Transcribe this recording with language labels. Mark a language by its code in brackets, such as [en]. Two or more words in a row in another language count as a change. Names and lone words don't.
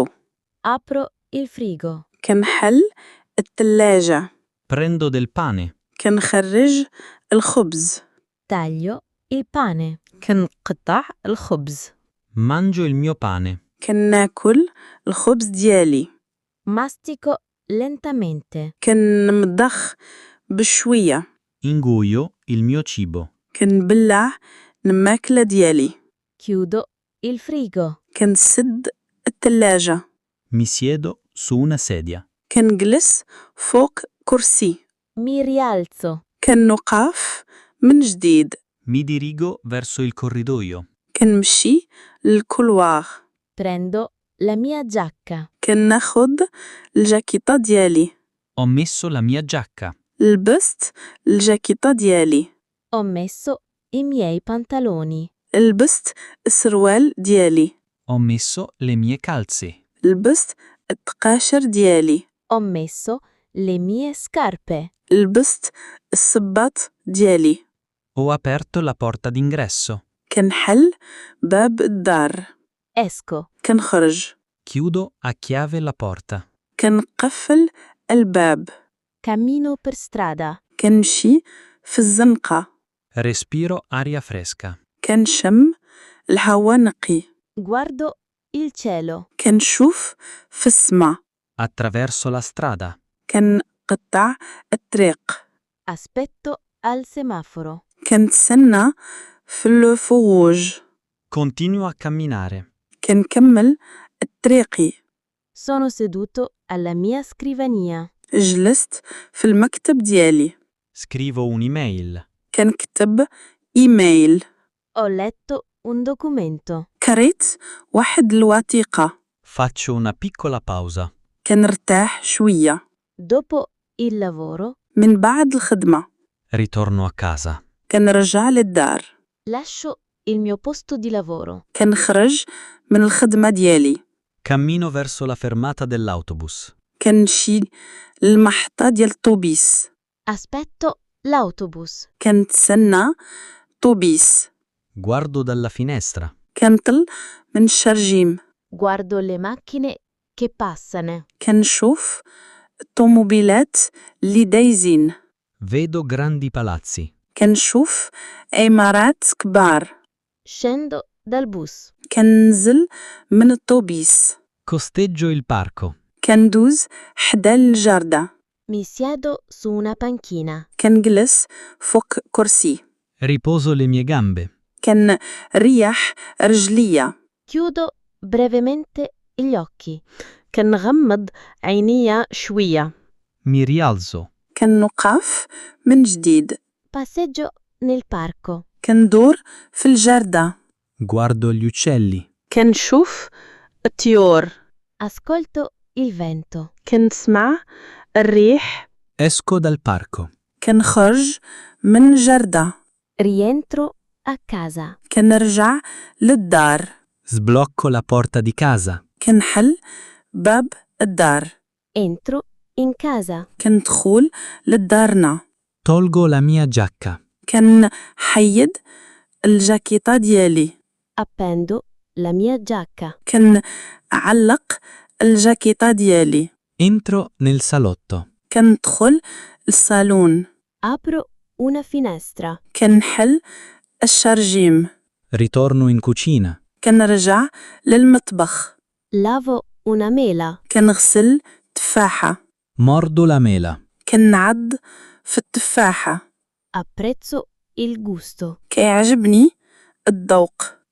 [it] Apro il frigo. [ar] كنحل الثلاجة. [it] Prendo del pane. [ar] كنخرج الخبز. [it] Taglio il pane. [ar] كنقطع الخبز. [it] Mangio il mio pane. [ar] كناكل الخبز ديالي. [it] Mastico lentamente. [ar] كنمضخ بشوية. [it] Inguio il mio cibo. [ar] كنبلع الماكلة ديالي. [it] Chiudo il frigo. [ar] كنسد الثلاجة. [it] Mi siedo su una sedia. [ar] كنجلس فوق كرسي. [it] Mi rialzo. [ar] كنوقف من جديد. [it] Mi dirigo verso il corridoio. [ar] كنمشي للكولوار. [it] Prendo la mia giacca. [ar] كناخد الجاكيطة ديالي. [it] Ho messo la mia giacca. [ar] لبست الجاكيطة ديالي. [it] Ho messo i miei pantaloni. [ar] لبست السروال ديالي. [it] Ho messo le mie calze. [ar] لبست التقاشر ديالي. [it] Ho messo le mie scarpe. [ar] لبست الصباط ديالي. [it] Ho aperto la porta d'ingresso. [ar] كنحل باب الدار. [it] Esco. [ar] كنخرج. [it] Chiudo a chiave la porta. [ar] كنقفل الباب. [it] Cammino per strada. [ar] كنمشي في الزنقة. [it] Respiro aria fresca. [ar] كنشم الهوا نقي. [it] Guardo il cielo. [ar] كنشوف في السما. [it] Attraverso la strada. [ar] كنقطع الطريق. [it] Aspetto al semaforo. [ar] كنتسنى في الفروج. [it] Continuo a camminare. [ar] كنكمل طريقي. [it] Sono seduto alla mia scrivania. [ar] جلست في المكتب ديالي. [it] Scrivo un'email. [ar] كنكتب إيميل. [it] Ho letto un documento. [ar] قريت واحد الوثيقة. [it] Faccio una piccola pausa. [ar] كنرتاح شوية. [it] Dopo il lavoro, [ar] من بعد الخدمة. [it] Ritorno a casa. [ar] كنرجع للدار. [it] lascio il mio posto di lavoro. [ar] كنخرج من الخدمة ديالي. [it] Cammino verso la fermata dell'autobus. [ar] كنمشي للمحطة ديال الطوبيس. [it] Aspetto l'autobus. [ar] كنتسنى طوبيس. [it] Guardo dalla finestra. [ar] كنطل من الشرجيم. [it] Guardo le macchine che passano. [ar] كنشوف الطوموبيلات اللي دايزين. [it] Vedo grandi palazzi. [ar] كنشوف عمارات كبار. [it] Scendo dal bus. [ar] كننزل من الطوبيس. [it] Costeggio il parco. [ar] كندوز حدا الجردة. [it] Mi siedo su una panchina. [ar] كنجلس فوق كرسي. [it] Riposo le mie gambe. [ar] كنريح رجليا. [it] Chiudo brevemente gli occhi. [ar] كنغمض عينيا شوية. [it] Mi rialzo. [ar] كنوقف من جديد. [it] Passeggio nel parco. [ar] كندور في الجردة. [it] Guardo gli uccelli. [ar] كنشوف الطيور. [it] Ascolto il vento. [ar] كنسمع الريح. [it] Esco dal parco. [ar] كنخرج من الجردة. [it] Rientro a casa. [ar] كنرجع للدار. [it] Sblocco la porta di casa. [ar] كنحل باب الدار. [it] Entro in casa. [ar] كندخل لدارنا. [it] Tolgo la mia giacca. [ar] كنحيد الجاكيطة ديالي. [it] Appendo la mia giacca. [ar] كنعلق الجاكيطة ديالي. [it] Entro nel salotto. [ar] كندخل الصالون. [it] Apro una finestra. [ar] كنحل الشرجيم. [it] Ritorno in cucina. [ar] كنرجع للمطبخ. [it] Lavo una mela. [ar] كنغسل تفاحة. [it] Mordo la mela. [ar] كنعض في التفاحة. [it] Apprezzo il gusto. [ar] كيعجبني الذوق.